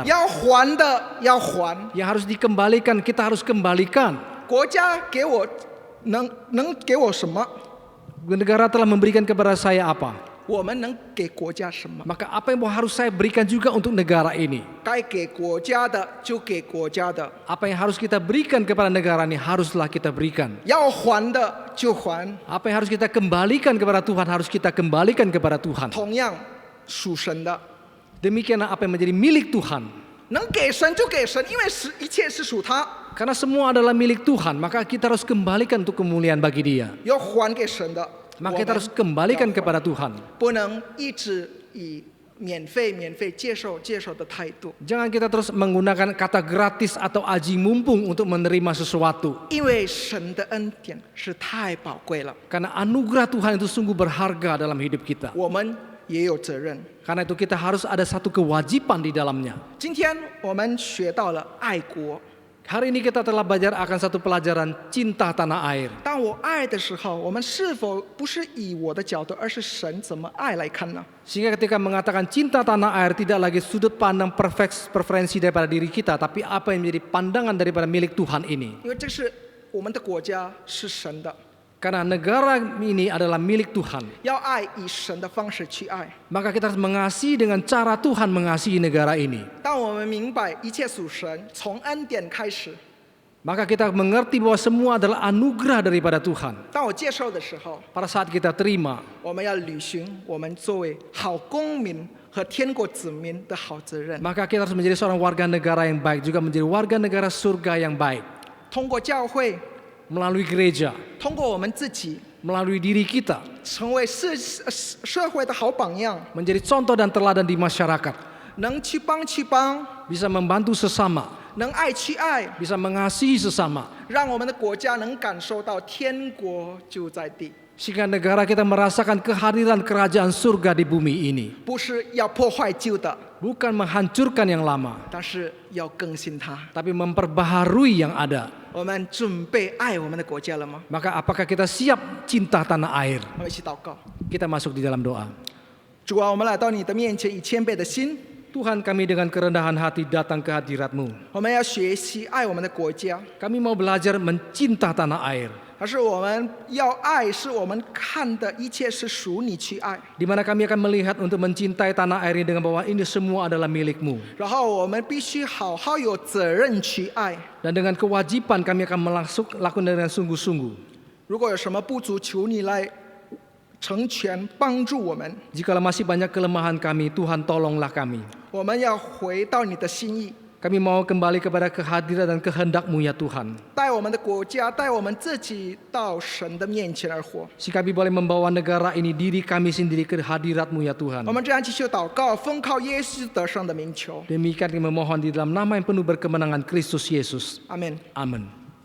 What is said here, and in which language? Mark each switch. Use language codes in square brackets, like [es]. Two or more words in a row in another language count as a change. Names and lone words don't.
[zh] 要还的要还。 [id] Yang harus dikembalikan, kita harus kembalikan. [zh] 国家给我能给我什么？ [id] Negara telah memberikan kepada saya apa? [zh] 我们能给国家什么？ [id] Maka apa yang harus saya berikan juga untuk negara ini? [zh] 该给国家的就给国家的， [id] Apa yang harus kita berikan kepada negara ini haruslah kita berikan. [zh] 要还的就还。 [id] Apa yang harus kita kembalikan kepada Tuhan harus kita kembalikan kepada Tuhan. [zh] 同样，属神的 [id] Demikianlah apa yang menjadi milik Tuhan. [zh] 能给神就给神，因为一切是属他。 [id] Karena semua adalah milik Tuhan, maka kita harus kembalikan untuk kemuliaan bagi Dia. [zh] 要还给神的， [id] Maka kita harus kembalikan kepada Tuhan. [zh] 不能一直以免费接受的态度， [id] Jangan kita terus menggunakan kata gratis atau aji mumpung untuk menerima sesuatu. [zh] 因为神的恩典是太宝贵了， [id] Karena anugerah Tuhan itu sungguh berharga dalam hidup kita. [zh] 我们也有责任。 [id] Karena itu kita harus ada satu kewajiban di dalamnya. [zh] 今天我们学到了爱国， [id] Hari ini kita telah belajar akan satu pelajaran cinta tanah air. [zh] 当我爱的时候，我们是否不是以我的角度，而是神怎么爱来看呢？ [id] Sehingga ketika mengatakan cinta tanah air tidak lagi sudut pandang preferensi daripada diri kita, tapi apa yang menjadi pandangan daripada milik Tuhan ini. [zh] 因为这是我们的国家是神的， [id] Karena negara ini adalah milik Tuhan. [zh] 要爱以神的方式去爱。 [id] Maka kita harus mengasihi dengan cara Tuhan mengasihi negara ini. [zh] 当我们明白一切属神，从恩典开始， [id] Maka kita mengerti bahwa semua adalah anugerah daripada Tuhan. [zh] 当我接受的时候， [id] Pada saat kita terima, [zh] 我们要履行我们作为好公民和天国子民的好责任。 [id] maka kita harus menjadi seorang warga negara yang baik, juga menjadi warga negara surga yang baik. [zh] 通过教会， [id] Melalui gereja, [zh] 通过我们自己， [id] melalui diri kita, [zh] 成为社会的好榜样， [id] menjadi contoh dan teladan di masyarakat. [zh] 能去帮， [id] Bisa membantu sesama, [zh] 能爱去爱， [id] bisa mengasihi sesama. [zh] 让我们的国家能感受到天国就在地， [id] Sehingga negara kita merasakan kehadiran kerajaan surga di bumi ini. [zh] 不是要破坏旧的， [id] Bukan menghancurkan yang lama, [zh] 但是要更新它。 [id] tapi memperbaharui yang ada. [zh] 我们准备爱我们的国家了吗？ [id] Maka apakah kita siap cinta tanah air? [zh] 我们一起祷告。 [id] Kita masuk di dalam doa. [zh] 主啊，我们来到你的面前，以谦卑的心， [id] Tuhan, kami dengan kerendahan hati datang ke hadirat-Mu. [zh] 我们要学习爱我们的国家， [id] Kami mau belajar mencinta tanah air. [zh] 而是我们要爱，是我们看的一切是属你去爱， [id] Di mana kami akan melihat untuk mencintai tanah air ini dengan bahwa ini semua adalah milik-Mu. [zh] 然后我们必须好好有责任去爱。 [id] Dan dengan kewajiban kami akan lakukan dengan sungguh-sungguh. [zh] 如果有什么不足，求你来成全帮助我们。 [id] Jikalau masih banyak kelemahan kami, Tuhan tolonglah kami. [zh] 我们要回到你的心意， [id] Kami mau kembali kepada kehadiran dan kehendak-Mu ya Tuhan. [zh] 带我们的国家，带我们自己到神的面前而活。 [id] Sehingga kami boleh membawa negara ini, diri kami sendiri ke hadirat-Mu ya Tuhan. [zh] 我们这样继续祷告，奉靠耶稣得胜的名求， [id] Demikian kami memohon di dalam nama yang penuh berkemenangan Kristus Yesus. [zh] 阿门。 [id] Amin.